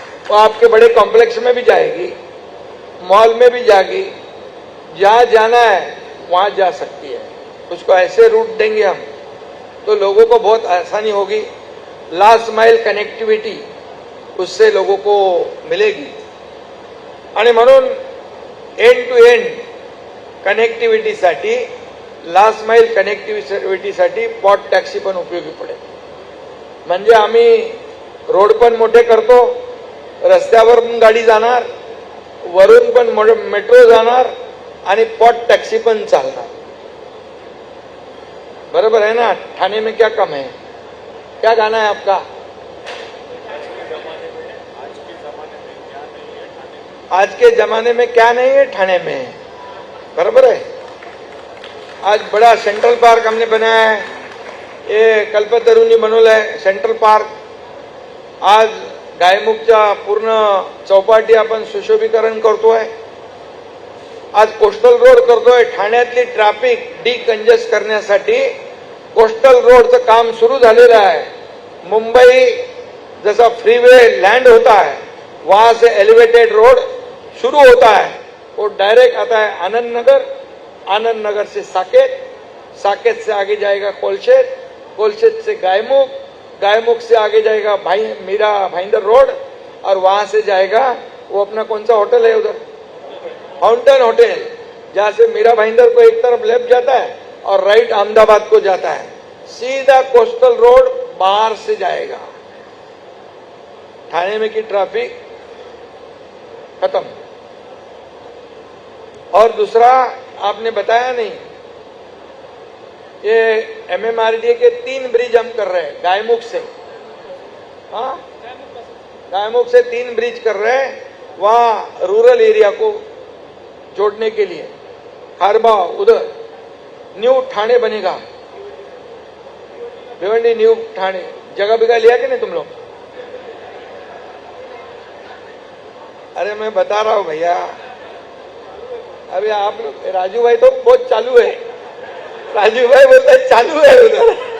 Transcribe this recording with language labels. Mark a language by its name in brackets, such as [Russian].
[Hindi] वो आपके बड़े कॉम्प्लेक्स में भी जाएगी, मॉल में भी जाएगी, जहां जाना है वहां जा सकती है। उसको ऐसे रूट देंगे हम तो लोगों को बहुत आसानी होगी। लास्ट माइल कनेक्टिविटी उससे लोगों को मिलेगी। [Marathi] आणि म्हणून एंड टू एंड कनेक्टिव्हिटीसाठी, लास्ट माइल कनेक्टिव्हिटीसाठी पॉड टॅक्सी पण उपयोगी पडेल। म्हणजे आम्ही रोड पण मोठे करतो, रस्त्यावर पण गाडी जाणार, वरून पण मेट्रो जाणार आणि पॉड टॅक्सी पण चालणार। [Hindi] बराबर है ना? थाने में क्या कम है? क्या गाना है आपका? आज के जमाने में क्या नहीं है थाने में, बराबर है। आज बड़ा सेंट्रल पार्क हमने बनाया है, [Marathi] ये कल्पतरुंनी बनवलंय सेंट्रल पार्क. आज गायमुखच्या पूर्ण चौपाटी आपण सुशोभीकरण करतोय. आज कोस्टल रोड करतोय. ठाण्यातली ट्रॅफिक डिकंजेस्ट करण्यासाठी कोस्टल रोडचं काम सुरू झालेलं आहे. [Hindi] मुंबई जसा फ्रीवे लैंड होता है वहां से एलिवेटेड रोड शुरू होता है, वो डायरेक्ट आता है आनंद नगर, आनंद नगर से साकेत, साकेत से आगे जाएगा कोलशेत, कोलशेत से गायमुख, गायमुख से आगे जाएगा मीरा भाईंदर रोड, और वहां से जाएगा वो अपना कौन सा होटल है उधर, फाउंटेन होटल, जहां से मीरा भाईंदर को एक तरफ लेफ्ट जाता है और राइट अहमदाबाद को जाता है. सीधा कोस्टल रोड बाहर से जाएगा. थाने में की ट्रैफिक खत्म. और दूसरा आपने बताया नहीं, ये एमएमआरडीए के 3 ब्रिज हम कर रहे हैं गायमुख से. हाँ, गायमुख से 3 ब्रिज कर रहे हैं वहां रूरल एरिया को जोड़ने के लिए. खारबा उधर न्यू ठाणे बनेगा, भिवंडी न्यू ठाणे. जगह बिगह लिया कि नहीं तुम लोग? अरे मैं बता रहा हूं भैया, अभी आप लोग, राजू भाई तो बहुत चालू है. राजू भाई बोलता है चालू है उधर.